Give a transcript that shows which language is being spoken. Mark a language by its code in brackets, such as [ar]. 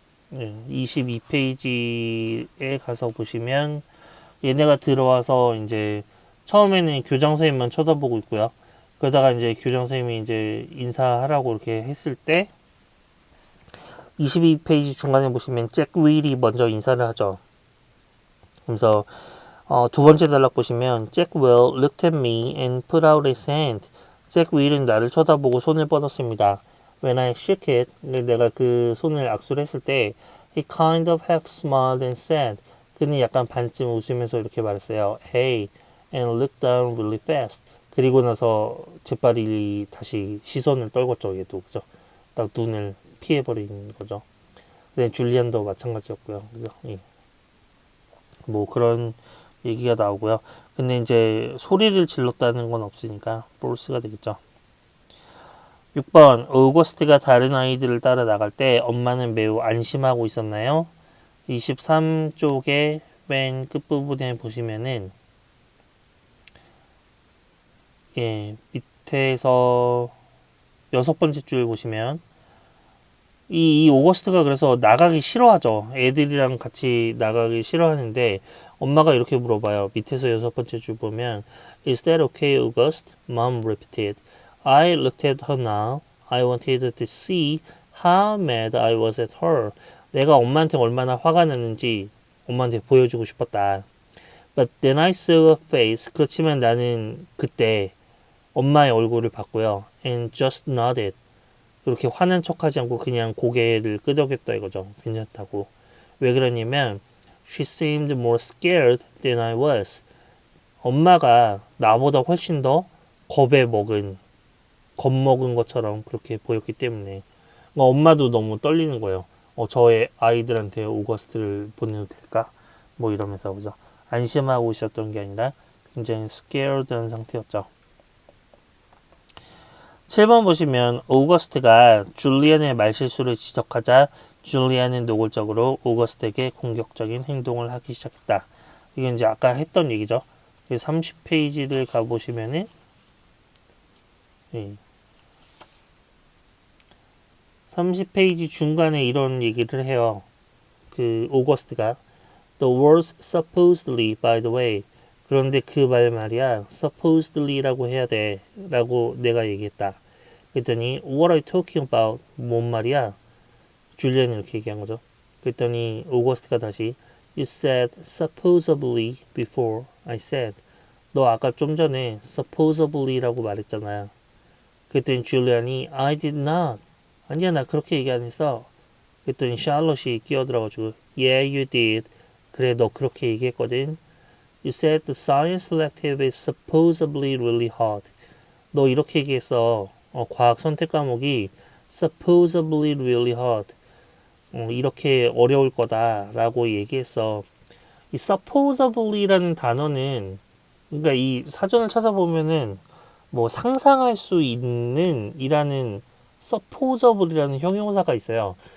[ko] 네, 22페이지에 가서 보시면 얘네가 들어와서 이제 처음에는 교장 선생님만 쳐다보고 있고요. 그러다가 이제 교장 선생님이 이제 인사하라고 이렇게 했을 때 22페이지 중간에 보시면 잭 윌이 먼저 인사를 하죠. 그래서 두 번째 단락 보시면 [en] 잭 윌 looked at me and put out his hand. [ko] 잭 윌은 나를 쳐다보고 손을 뻗었습니다. [en] When I shook it, [ko] 내가 그 손을 악수를 했을 때 [en] he kind of half smiled and said. [ko] 그는 약간 반쯤 웃으면서 이렇게 말했어요. [en] Hey, and looked down really fast. [ko] 그리고 나서 재빨리 다시 시선을 떨궜죠. 얘도 그죠? 딱 눈을 피해버린 거죠. 네, 줄리안도 마찬가지였고요. 그죠? 예. 뭐 그런 얘기가 나오고요. 근데 이제 소리를 질렀다는 건 없으니까 false가 되겠죠. 6번 오거스트가 다른 아이들을 따라 나갈 때 엄마는 매우 안심하고 있었나요? 23쪽의 맨 끝부분에 보시면은 예, 밑에서 6번째 줄 보시면 이 오거스트가 그래서 나가기 싫어하죠. 애들이랑 같이 나가기 싫어하는데 엄마가 이렇게 물어봐요. 밑에서 6번째 줄 보면 [en] Is that okay, August? Mom repeated. I looked at her now. I wanted to see how mad I was at her. [ko] 내가 엄마한테 얼마나 화가 났는지 엄마한테 보여주고 싶었다. [en] But then I saw her face. [ko] 그렇지만 나는 그때 엄마의 얼굴을 봤고요. [en] And just nodded. [ko] 그렇게 화난 척하지 않고 그냥 고개를 끄덕였다 이거죠. 괜찮다고. 왜 그러냐면 [en] She seemed more scared than I was. [ko] 엄마가 나보다 훨씬 더 겁먹은 것처럼 그렇게 보였기 때문에 엄마도 너무 떨리는 거예요. 저의 아이들한테 오거스트를 보내도 될까? 뭐 이러면서 그죠. 안심하고 있었던 게 아니라 굉장히 scared한 상태였죠. 7번 보시면 오거스트가 줄리안의 말실수를 지적하자 줄리안은 노골적으로 오거스트에게 공격적인 행동을 하기 시작했다. 이건 이제 아까 했던 얘기죠. 30페이지를 가보시면은 30페이지 중간에 이런 얘기를 해요. 그 오거스트가 [en] The words supposedly, by the way. [ko] 그런데 그 말 말이야 supposedly라고 해야 돼 라고 내가 얘기했다. 그랬더니 [en] what are you talking about? [ko] 뭔 말이야? 줄리안이 이렇게 얘기한 거죠. 그랬더니 오거스트가 다시 [en] you said supposedly before I said [ko] 너 아까 좀 전에 supposedly라고 말했잖아. 그랬더니 줄리안이 [en] I did not [ko] 아니야 나 그렇게 얘기 안 했어. 그랬더니 샬롯이 끼어들어가지고 [en] yeah you did [ko] 그래 너 그렇게 얘기했거든. [en] You said the science elective is supposedly really hard. [ko] 너 이렇게 얘기했어. 과학 선택 과목이 [en] supposedly really hard. [ko] 이렇게 어려울 거다라고 얘기했어. 이 supposably라는 단어는 그러니까 이 사전을 찾아보면은 뭐 상상할 수 있는 이라는 supposable이라는 형용사가 있어요.